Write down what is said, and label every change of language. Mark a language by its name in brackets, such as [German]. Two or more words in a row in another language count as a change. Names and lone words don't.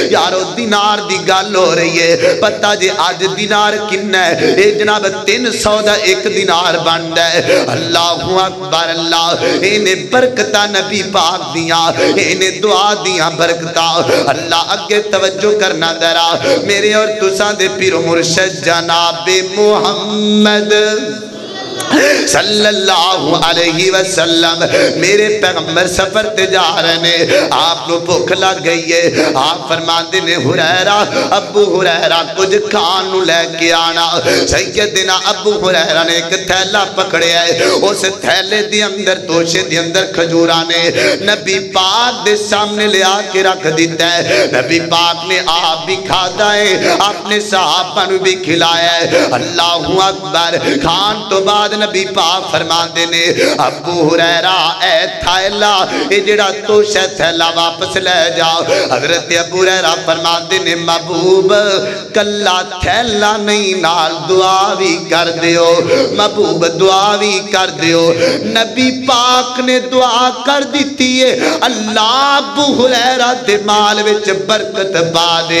[Punjabi] یارو دینار دی گل ہو رہی ہے، پتہ جے اج دینار کنا ہے? یہ جناب 300 دا 1 دینار بندا ہے. [Arabic] الله أكبر, [Punjabi] اللہ انہیں برکتا نبی پاک دیا، انہیں دعا دیا برکتا. اللہ اگے توجو کرنا ذرا، میرے اور تسا دے پیرو مرشد جنابے محمد [Arabic] صلى الله عليه وسلم, [Punjabi] میرے پیغمبر سفر تے جا رہے نے، آپ کو بھکھ لگ گئی ہے. آپ فرماتے نے ہریرہ، ابو ہریرہ کچھ کھان نو لیکے آنا. سیدنا ابو ہریرہ نے ایک تھیلا پکڑیا ہے، اس تھیلے دے اندر توشے دے اندر کھجورا نے نبی پاک دے سامنے لے آکے رکھ دتا ہے. نبی پاک نے آپ بھی کھادا ہے، اپنے صحابہ نو بھی کھلایا ہے. [Arabic] الله أكبر. [Punjabi] کھان تو بعد نبی پاک فرماتے نے ابو ہریرہ اے تھیلا، یہ جیڑا توشہ تھیلا واپس لے جاؤ. حضرت ابو ہریرہ فرماتے نے محبوب کلا تھیلا نہیں، نال دعا بھی کر دیو، محبوب دعا بھی کر دیو. نبی پاک نے دعا کر دی ہے، اللہ ابو ہریرہ دے مال وچ برکت پا دے.